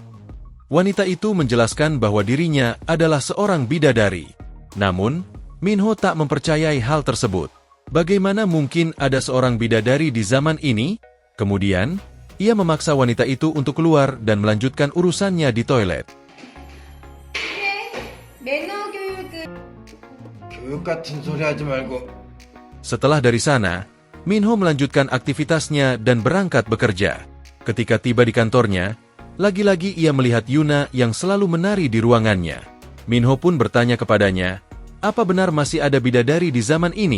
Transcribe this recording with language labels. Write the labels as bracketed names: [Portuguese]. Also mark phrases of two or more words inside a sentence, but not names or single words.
[Indonesian] Wanita itu menjelaskan bahwa dirinya adalah seorang bidadari. Namun, Minho tak mempercayai hal tersebut. Bagaimana mungkin ada seorang bidadari di zaman ini? Kemudian, ia memaksa wanita itu untuk keluar dan melanjutkan urusannya di toilet. [Korean] 교육 같은 소리 하지 말고. [Indonesian] Setelah dari sana, Minho melanjutkan aktivitasnya dan berangkat bekerja. Ketika tiba di kantornya, lagi-lagi ia melihat Yuna yang selalu menari di ruangannya. Minho pun bertanya kepadanya, apa benar masih ada bidadari di zaman ini?